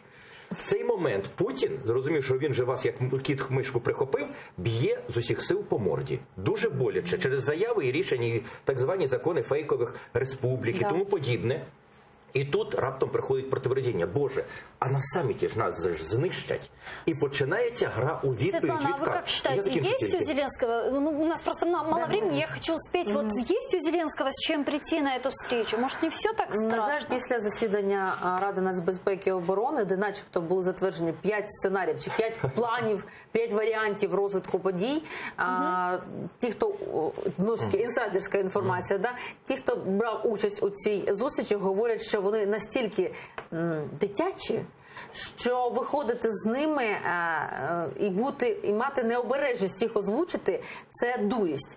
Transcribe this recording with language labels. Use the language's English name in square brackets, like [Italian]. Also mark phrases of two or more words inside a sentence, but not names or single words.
[Ukrainian] В цей момент Путін, зрозумів, що він же вас як кіт мишку прихопив, б'є з усіх сил по морді. Дуже боляче. Через заяви і рішення, і так звані закони фейкових республік і тому подібне. І тут раптом приходить противоречення. Боже, а на саміті ж нас знищать. І починається гра у відповідь. [Russian] Светлана, а вы как считаете, есть у Зеленского, ну, у нас просто мало времени, я хочу успеть, вот есть у Зеленского с чем прийти на эту встречу? Может, не все так страшно? [Ukrainian] На жаль, після засідання Ради нацбезпеки і оборони, де начебто були затверджені 5 сценаріїв, чи 5 планів, 5 варіантів розвитку подій, ті, хто, ну, ж таки, інсайдерська інформація, да? Ті, хто брав участь у цій зустрічі, говорять, що вони настільки дитячі, що виходити з ними і мати необережність їх озвучити – це дурість.